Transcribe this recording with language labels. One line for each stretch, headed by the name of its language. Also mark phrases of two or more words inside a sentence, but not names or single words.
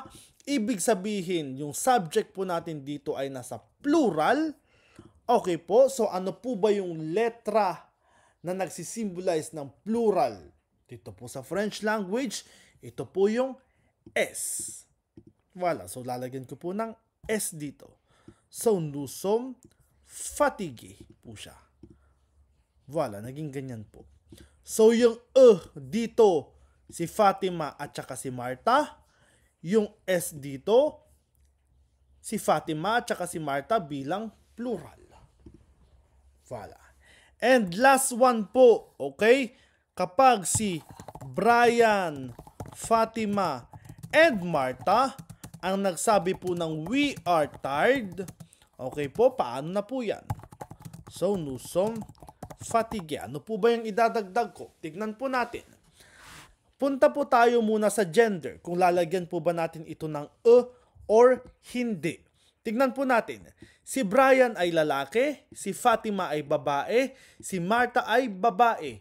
Filipino: Ibig sabihin, yung subject po natin dito ay nasa plural. Okay po, so ano po ba yung letra na nagsisimbolize ng plural? Dito po sa
English: French language,
Filipino: ito po yung S. Voilà, so lalagyan ko po ng S dito. So,
French: nous sommes fatigués
Filipino: po siya. Voilà, naging ganyan po. So, yung dito, si Fatima at saka si Marta. Yung S dito, si Fatima at saka si Marta bilang plural. Voilà.
English: And last one
Filipino: po, okay? Kapag si Brian, Fatima, and Marta ang nagsabi po ng
English: we are tired,
Filipino: okay po, paano na po yan? So,
French: nous sommes fatigués.
Filipino: Ano po ba yung idadagdag ko? Tignan po natin. Punta po tayo muna sa gender. Kung lalagyan po ba natin ito ng or hindi. Tignan po natin. Si Brian ay lalaki, si Fatima ay babae, si Marta ay babae.